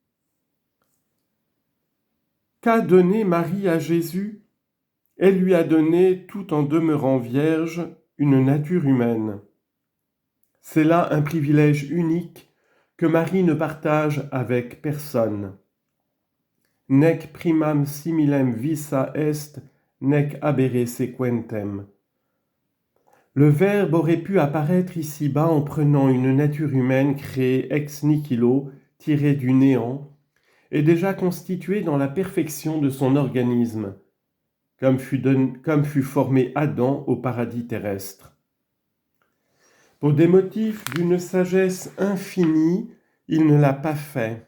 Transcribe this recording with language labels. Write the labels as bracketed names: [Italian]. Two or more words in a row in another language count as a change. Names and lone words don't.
[French] Qu'a donné Marie à Jésus? Elle lui a donné, tout en demeurant vierge, une nature humaine. C'est là un privilège unique que Marie ne partage avec personne. [Latin] Nec primam similem visa est, nec habere sequentem. [French] Le Verbe aurait pu apparaître ici-bas en prenant une nature humaine créée [Latin] ex nihilo, [French] tirée du néant, et déjà constituée dans la perfection de son organisme, comme fut formé Adam au paradis terrestre. Pour des motifs d'une sagesse infinie, il ne l'a pas fait.